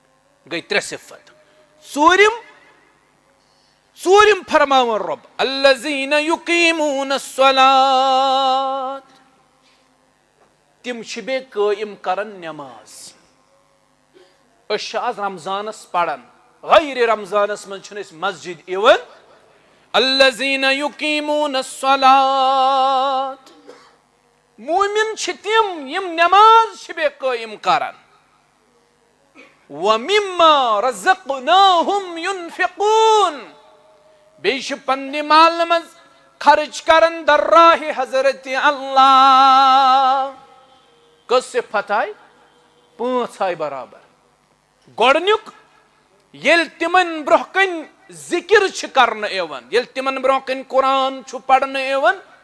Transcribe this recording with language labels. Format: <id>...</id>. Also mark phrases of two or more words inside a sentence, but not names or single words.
<ks>गई 3 सिफत। ژوٗرِم فرماوان رۄب</ks> <ar>الذیٖنَ یُقیٖموٗنَ الصَّلات</ar> <ks>تِم چھِ بیٚیہِ قٲیِم کران نٮ۪ماز أسۍ چھِ آز رمضانس پران غیر رمضانس منٛز چھِنہٕ أسۍ مسجد یِوان</ks> <ar>الذیٖنَ یُقیٖموٗنَ الصَّلات</ar> <ks>موٗمِن چھِ تِم یِم نٮ۪ماز چھِ بیٚیہِ قٲیِم کران</ks> <ar>وَمِمَّا رَزَقْنَاهُمْ يُنفِقُونَ</ar> <ks>بیٚیہِ چھِ پننہِ مالہٕ منٛز خرٕچ کران دَرراہِ حضرتِ اللہ کٔژ صِفت آیہِ 5 آیہِ برابر گۄڈٕنیُک ییٚلہِ تِمن برونٛہہ کَنہِ ذِکِر چھِ کرنہٕ یِوان ییٚلہِ تِمن برونٛہہ کَنہِ قرآن چھُ پرنہٕ یِوان</ks>